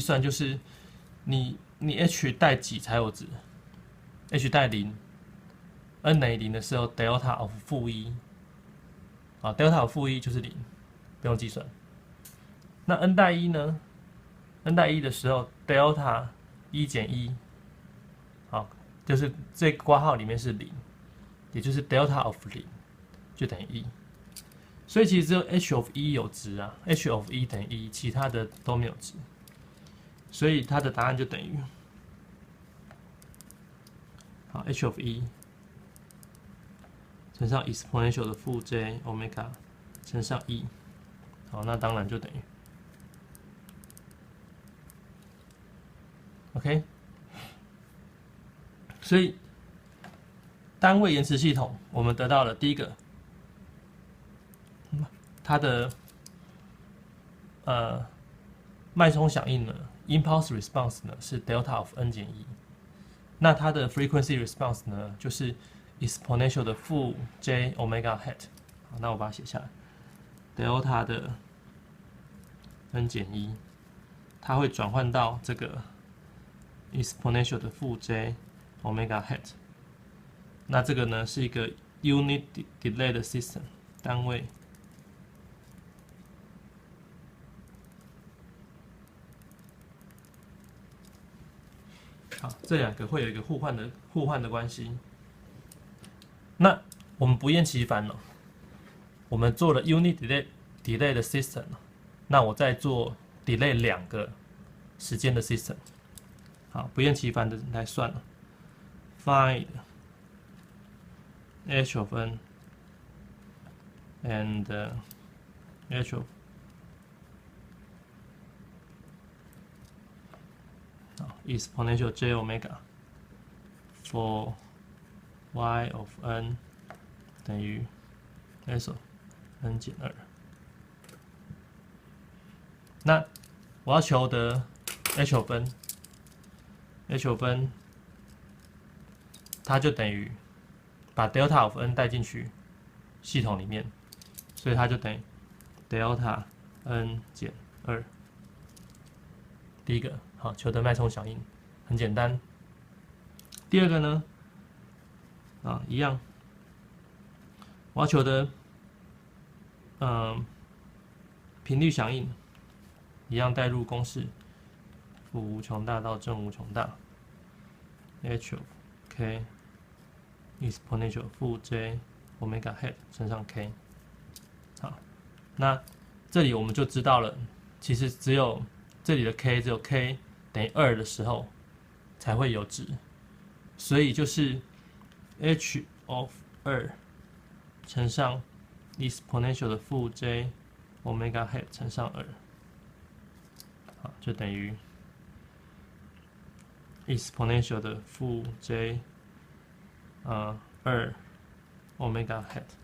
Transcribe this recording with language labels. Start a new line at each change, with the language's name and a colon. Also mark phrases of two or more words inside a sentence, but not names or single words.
Chinese: 算就是你 h 帶幾才有值 ？h 帶0 ，n 等於0的時候
English: delta of -1，
Chinese: 啊
English: delta of -1
Chinese: 就是0，不用計算。那 n 帶1呢 ？n 帶1的時候 delta 1減1，好，就是這個括號裡面是0，也就是
English: delta of 0
Chinese: 就等於1。所以其實只有
English: h of 1
Chinese: 有值啊 ，
English: h of 1
Chinese: 等於1，其他的都沒有值，所以它的答案就等於，好
English: h of 1
Chinese: 乘上 exponential 的負
English: j omega
Chinese: 乘上1，好，那當然就等於 ，OK， 所以單位延遲系統我們得到了第一個。它的脈衝響應呢 ，
English: impulse response
Chinese: 呢是
English: delta of n
Chinese: 減1，那它的
English: frequency response
Chinese: 呢就是 exponential 的負
English: j omega hat。
Chinese: 好，那我把它寫下來 ，delta 的 n 減1，它會轉換到這個 exponential 的負
English: j omega hat。
Chinese: 那這個呢是一個
English: unit delay
Chinese: 的 system 單位。好，這兩個會有一個互換的關係。那我們不厭其煩了，我們做了
English: unit delay
Chinese: 的 system， 那我再做 delay 2個時間的 system。好，不厭其煩的來算了 ，
English: find h of n and h of exponential j omega for y of n
Chinese: 等於 s of n 減2。那我要求得
English: h of n， h of n
Chinese: 它就等於把
English: delta of n
Chinese: 帶進去系統裡面，所以它就等於
English: delta n
Chinese: 減2。第一個，好，求得脈衝響應，很簡單。第二個呢，一樣，我要求得，頻率響應，一樣帶入公式，負無窮大到正無窮大 ，
English: h of k exponential
Chinese: 負
English: j omega hat
Chinese: 乘上 k。好，那這裡我們就知道了，其實只有這裡的 k 只有 k 等於2的時候才會有值，所以就是
English: h of 2
Chinese: 乘上 exponential 的負
English: j omega hat
Chinese: 乘上2，好，就等於 exponential 的負
English: j 2 omega hat。